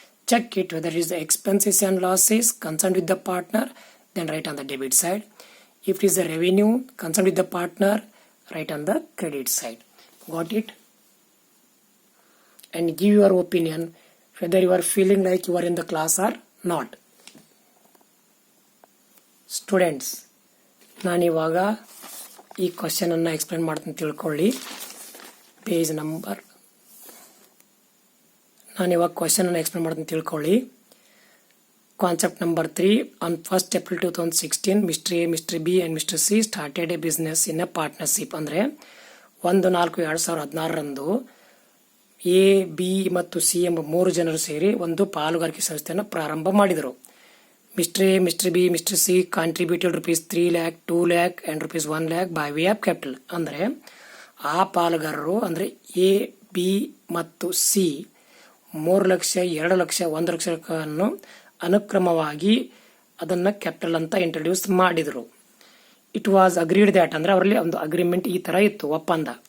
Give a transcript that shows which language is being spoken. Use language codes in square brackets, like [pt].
[en] Check it whether it is the expenses and losses concerned with the partner, then write on the debit side. If it is the revenue concerned with the partner, write on the credit side. Got it? And give your opinion whether you are feeling like you are in the class or not. [kn] Students, ನಾನಿವಾಗ ಈ ಕ್ವಶನನ್ನು explain ಮಾಡ್ತೀನಿ ತಿಳ್ಕೊಳ್ಳಿ. Page number ನಾನಿವಾಗ ಕ್ವಶನನ್ನು explain ಮಾಡ್ತೀನಿ ತಿಳ್ಕೊಳ್ಳಿ. [en] Concept number 3. On 1st April 2016, Mr. A, Mr. B and Mr. C started a business in a partnership. [kn] ಅಂದರೆ 1/4/2016 A, B ಮತ್ತು C ಎಂಬ 3 ಜನರು ಸೇರಿ ಒಂದು ಪಾಲುಗಾರಿಕೆ ಸಂಸ್ಥೆಯನ್ನು ಪ್ರಾರಂಭ ಮಾಡಿದರು. [en] Mr. A, Mr. B, Mr. C contributed rupees 3 lakh, 2 lakh and rupees 1 lakh by way of capital. [kn] ಅಂದರೆ ಆ ಪಾಲುಗಾರರು ಅಂದರೆ ಎ, ಬಿ ಮತ್ತು ಸಿ 3 ಲಕ್ಷ, 2 ಲಕ್ಷ, 1 ಲಕ್ಷವನ್ನು ಅನುಕ್ರಮವಾಗಿ ಅದನ್ನು ಕ್ಯಾಪಿಟಲ್ ಅಂತ ಇಂಟ್ರೊಡ್ಯೂಸ್ ಮಾಡಿದರು. [en] it was agreed that [kn] ಅಂದರೆ ಅವರಲ್ಲಿ ಒಂದು ಅಗ್ರಿಮೆಂಟ್ ಈ ಥರ ಇತ್ತು, ಒಪ್ಪಂದ.